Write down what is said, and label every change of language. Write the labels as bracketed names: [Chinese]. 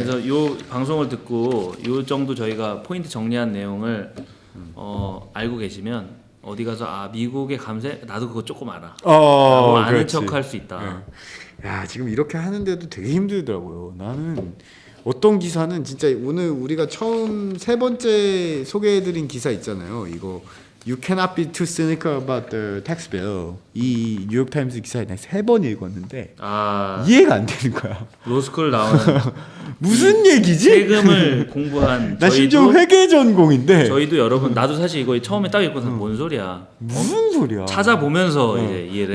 [Korean] 그래서 요 방송을 듣고 요 정도 저희가 포인트 정리한 내용을 알고 계시면 어디 가서 미국의 감세 나도 그거 조금 알아. 라고 아는 척할 수 있다. 네. 야 지금 이렇게 하는데도 되게 힘들더라고요. 나는 어떤 기사는 진짜 오늘 우리가 처음 3번째 소개해드린 기사 있잖아요. [English] 이거 You cannot be too cynical about the tax bill. [Korean] 이 뉴욕타임스 기사에 내가 3번 읽었는데 이해가 안 되는 거야. 로스쿨 나오는 무슨 얘기지? 세금을 공부한 나 심지어 회계 전공인데 저희도 여러분 나도 사실 이거 처음에 딱 읽고서 뭔 소리야? 무슨 소리야? 찾아보면서 이제 이해를